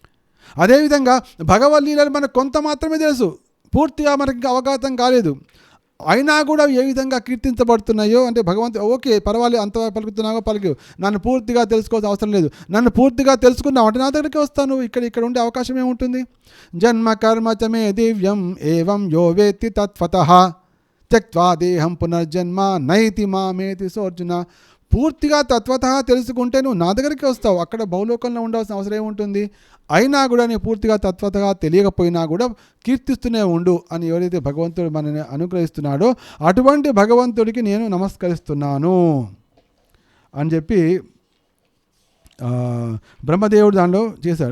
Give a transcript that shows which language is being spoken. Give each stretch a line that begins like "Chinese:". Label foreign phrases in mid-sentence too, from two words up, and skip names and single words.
Telugu: అదేవిధంగా భగవద్లీలలు మనకు కొంత మాత్రమే తెలుసు, పూర్తిగా మనకి అవగాహన కాలేదు. అయినా కూడా ఏ విధంగా కీర్తించబడుతున్నాయో అంటే భగవంతుడు ఓకే పర్వాలేదు, అంత పలుకుతున్నావో పలికి, నన్ను పూర్తిగా తెలుసుకోవాల్సిన అవసరం లేదు, నన్ను పూర్తిగా తెలుసుకున్నావు అంటే నా దగ్గరికి వస్తాను, ఇక్కడ ఉండే అవకాశం ఏముంటుంది.
Sanskrit: జన్మ కర్మ చ మే దివ్యం ఏవం యో వేత్తి తత్వతః త్యక్త్వా దేహం పునర్జన్మ నైతి మామేతి సోర్జున.
Telugu: పూర్తిగా తత్వతః తెలుసుకుంటే నువ్వు నా దగ్గరికి వస్తావు, అక్కడ భౌలోకంలో ఉండాల్సిన అవసరం ఏముంటుంది. అయినా కూడా నేను పూర్తిగా తత్వతగా తెలియకపోయినా కూడా కీర్తిస్తూనే ఉండు అని ఎవరైతే భగవంతుడు మనని అనుగ్రహిస్తున్నాడో అటువంటి భగవంతుడికి నేను నమస్కరిస్తున్నాను అని చెప్పి బ్రహ్మదేవుడు దానిలో చేశాడు.